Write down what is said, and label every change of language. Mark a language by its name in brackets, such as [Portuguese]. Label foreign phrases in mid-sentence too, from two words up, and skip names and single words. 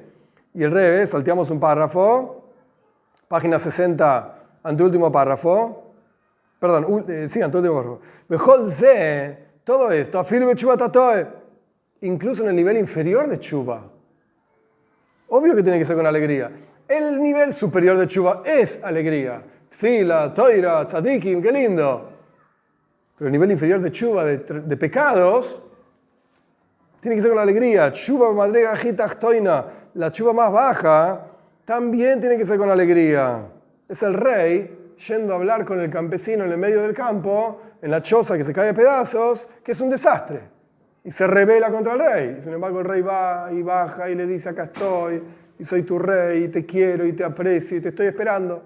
[Spanish] Y el revés, salteamos un párrafo, página 60, anteúltimo párrafo. Perdón, sí, anteúltimo párrafo. Mejor ze, todo esto, afirme [Hebrew] תשובה תתאה, [Spanish] incluso en el nivel inferior de tshuva. Obvio que tiene que ser con alegría. El nivel superior de tshuva es alegría. [Hebrew] תפילה, תורה, צדיקים, [Spanish] qué lindo. Pero el nivel inferior de tshuva, de pecados, tiene que ser con alegría. [Hebrew] תשובה מדרגה התחתונה, [Spanish] la tshuva más baja, también tiene que ser con alegría. Es el rey yendo a hablar con el campesino en el medio del campo, en la choza que se cae a pedazos, que es un desastre. Y se rebela contra el rey. Y sin embargo el rey va y baja y le dice, acá estoy, y soy tu rey, y te quiero, y te aprecio, y te estoy esperando.